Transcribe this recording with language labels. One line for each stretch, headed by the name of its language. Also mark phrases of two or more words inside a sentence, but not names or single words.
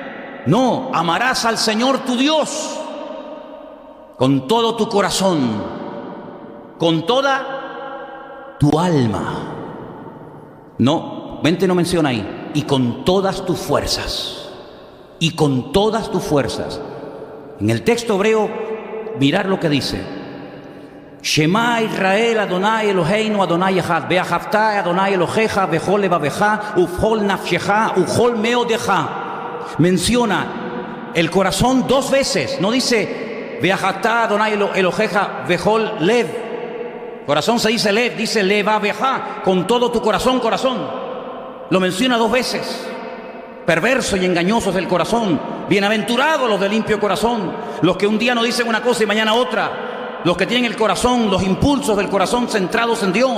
Spanish: No, amarás al Señor tu Dios con todo tu corazón, con toda tu alma. No, 20 no menciona ahí. Y con todas tus fuerzas. Y con todas tus fuerzas. En el texto hebreo, mirar lo que dice:
Hebrew: שמע ישראל, אדוני אלוהינו, אדוני אחד, ואהבת אדוני אלוהיך, בכל לבבך, ובכל נפשך, ובכל מאודך.
Spanish: Menciona el corazón dos veces, no dice
Hebrew: ואהבת אדוני אלוהיך, בכל לב.
Spanish: Corazón se dice lev, dice levavecha, con todo tu corazón, corazón. Lo menciona dos veces. Perverso y engañoso es el corazón. Bienaventurados los de limpio corazón, los que un día no dicen una cosa y mañana otra, los que tienen el corazón, los impulsos del corazón centrados en Dios.